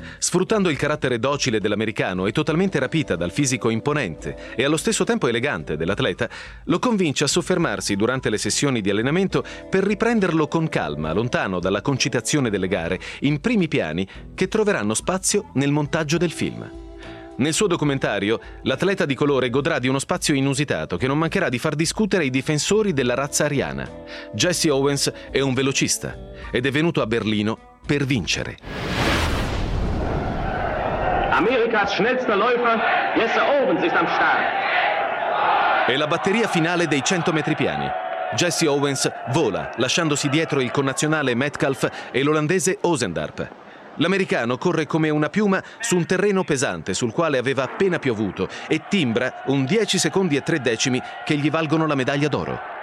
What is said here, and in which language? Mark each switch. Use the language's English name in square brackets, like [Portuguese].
[Italian] Sfruttando il carattere docile dell'americano e totalmente rapita dal fisico imponente e allo stesso tempo elegante dell'atleta, lo convince a soffermarsi durante le sessioni di allenamento per riprenderlo con calma, lontano dalla concitazione delle gare, in primi piani che troveranno spazio nel montaggio del film. Nel suo documentario, l'atleta di colore godrà di uno spazio inusitato che non mancherà di far discutere i difensori della razza ariana. Jesse Owens è un velocista ed è venuto a Berlino per vincere. [German] Amerikas schnellster Läufer, Jesse Owens ist am Start. [Italian] È la batteria finale dei 100 metri piani. Jesse Owens vola, lasciandosi dietro il connazionale Metcalf e l'olandese Osendarp. L'americano corre come una piuma su un terreno pesante sul quale aveva appena piovuto e timbra un 10 secondi e 3 decimi che gli valgono la medaglia d'oro.